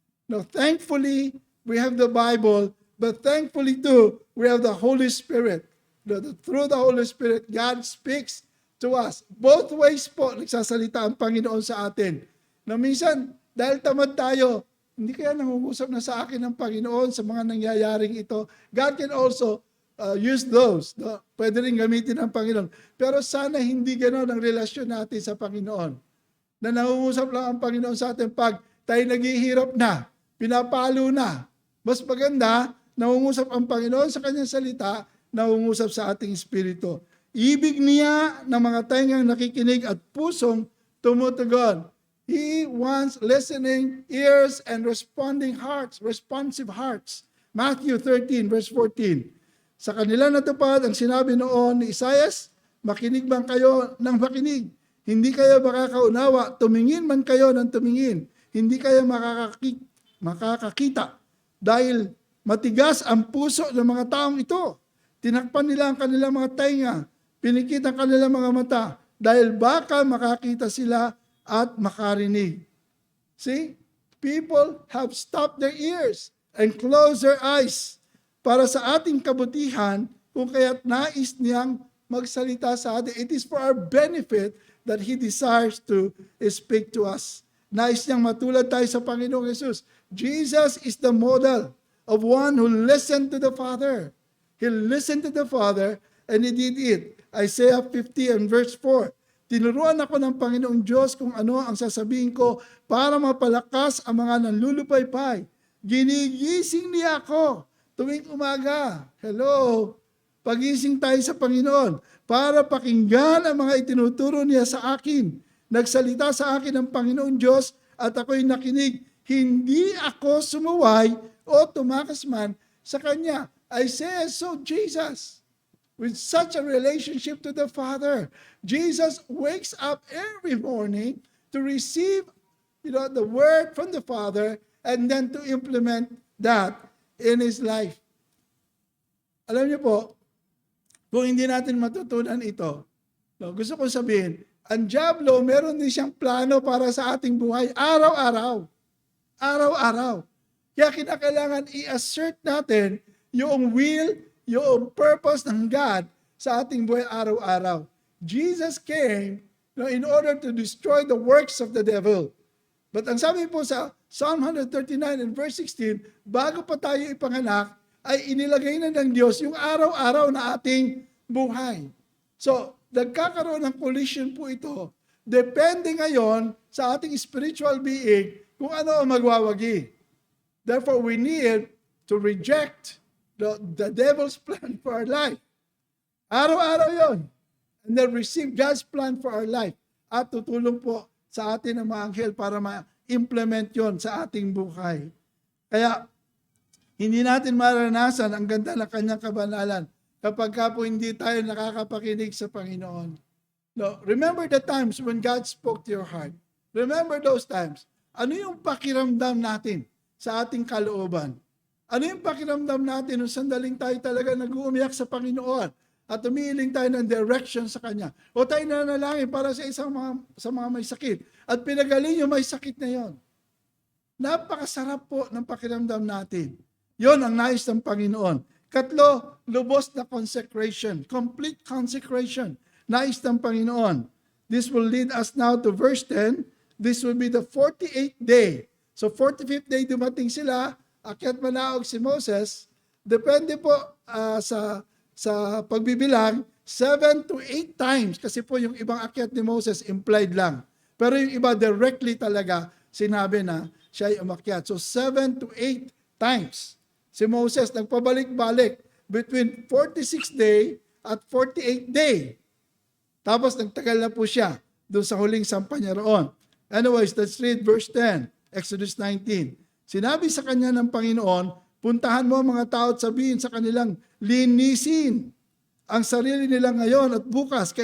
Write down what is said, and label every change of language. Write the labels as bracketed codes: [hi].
[en] Now, thankfully, we have the Bible, but thankfully too, we have the Holy Spirit. Through the Holy Spirit, God speaks to us. Both ways [tl] po, nagsasalita ang Panginoon sa atin. Na minsan, dahil tamad tayo, hindi kaya nangungusap na sa akin ng Panginoon sa mga nangyayaring ito. [en] God can also use those. [tl] Pwede rin gamitin ng Panginoon. Pero sana hindi gano'n ang relasyon natin sa Panginoon. Na nangungusap lang ang Panginoon sa atin pag tayo naghihirap na, pinapalo na. Mas maganda, nangungusap ang Panginoon sa kanyang salita, nangungusap sa ating espiritu. Ibig niya ng mga tengang nakikinig at pusong tumutugon. [en] He wants listening ears and responding hearts, responsive hearts. Matthew 13 verse 14. [tl] Sa kanila natupad ang sinabi noon ni Isaias, makinig man kayo ng makinig. Hindi kayo makakaunawa, tumingin man kayo ng tumingin. Hindi kayo makakakita dahil matigas ang puso ng mga taong ito. Tinakpan nila ang kanilang mga tainga, pinikit ang kanilang mga mata dahil baka makakita sila at makarinig. [en] See? People have stopped their ears and closed their eyes [tl] para sa ating kabutihan kung kaya't nais niyang magsalita sa atin. [en] It is for our benefit that He desires to speak to us. [tl] Nais niyang matulad tayo sa Panginoong Jesus. [en] Jesus is the model of one who listened to the Father. He listened to the Father and He did it. Isaiah 50 and verse 4. [tl] Tinuruan ako ng Panginoong Diyos kung ano ang sasabihin ko para mapalakas ang mga nanlulupaypay. Ginigising niya ako tuwing umaga. Hello? Pagising tayo sa Panginoon para pakinggan ang mga itinuturo niya sa akin. Nagsalita sa akin ang Panginoong Diyos at ako'y nakinig. Hindi ako sumuway o tumakas man sa Kanya. [en] Isaiah saw Jesus with such a relationship to the Father. Jesus wakes up every morning to receive, the word from the Father and then to implement that in his life. [tl] Alam niyo po, kung hindi natin matutunan ito, gusto kong sabihin, ang diablo, meron din siyang plano para sa ating buhay araw-araw. Araw-araw. Kaya kinakailangan i-assert natin [en] yung will, yung purpose [tl] ng God sa ating buhay araw-araw. [en] Jesus came in order to destroy the works of the devil. [tl] But ang sabi po sa Psalm 139 and verse 16, bago pa tayo ipanganak, ay inilagay na ng Diyos yung araw-araw na ating buhay. So, nagkakaroon ng collision po ito. Depende ngayon sa ating spiritual being kung ano ang magwawagi. [en] Therefore, we need to reject the devil's plan for our life. [tl] Araw-araw yon. [en] And then receive God's plan for our life. [tl] At tutulong po sa atin ang mga anghel para ma-implement yon sa ating buhay. Kaya, hindi natin maranasan ang ganda ng kanyang kabanalan kapag po hindi tayo nakakapakinig sa Panginoon. [en] No, remember the times when God spoke to your heart. Remember those times. [tl] Ano yung pakiramdam natin sa ating kalooban? Ano yung pakiramdam natin nung sandaling tayo talaga nag-uumiyak sa Panginoon at umiiling tayo ng direction sa Kanya? O tayo nanalangin para sa sa mga may sakit at pinagaling yung may sakit na yon. Napakasarap po ng pakiramdam natin. Yon ang nais ng Panginoon. Katlo, lubos na consecration. [en] Complete consecration. [tl] Nais ng Panginoon. [en] This will lead us now to verse 10. This will be the 48th day. So 45th day [tl] dumating sila, akyat manaog si Moses. Depende po sa pagbibilang, 7 to 8 times. Kasi po yung ibang akyat ni Moses implied lang. Pero yung iba directly talaga sinabi na siya ay umakyat. So 7 to 8 times. Si Moses nagpabalik-balik between 46 day at 48 day. Tapos nagtagal na po siya doon sa huling sampa niya roon. [en] Anyways, let's read verse 10, Exodus 19. [tl] Sinabi sa kanya ng Panginoon, puntahan mo ang mga tao at sabihin sa kanilang, linisin ang sarili nila ngayon at bukas.